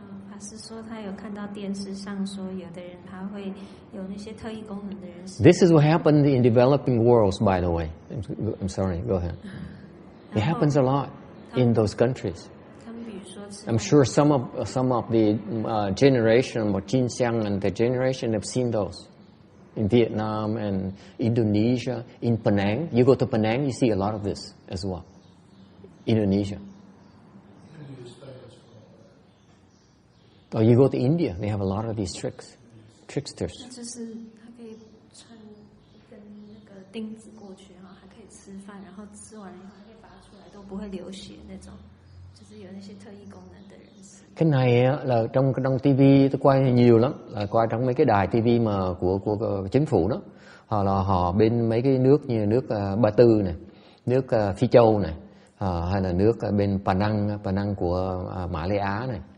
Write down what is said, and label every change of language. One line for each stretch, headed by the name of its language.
Chinese: 法师说他有看到电视上说有的人他会有那些特异功能的人。
English: This is what happened in developing worlds, by the way. I'm sorry, go ahead. It happens a lot in those countries. I'm sure some of the generation of Jin Xiang and the generation have seen those in Vietnam and Indonesia, in Penang. You go to Penang, you see a lot of this as well. Indonesia. Or you go to India, they have a lot of these tricksters.
Chinese: 就是他可以穿一根那个钉子过去，然后还可以吃饭，然后吃完以后还可以拔出来都不会流血那种，就是有那些特异功能的人士。
Vietnamese: Cái này là trong TV tôi quay nhiều lắm, là quay trong mấy cái đài TV mà của chính phủ đó. Hoặc là họ bên mấy cái nước như nước Ba Tư này, nước Phi Châu này, hay là nước bên Penang của Mã Lai Á này.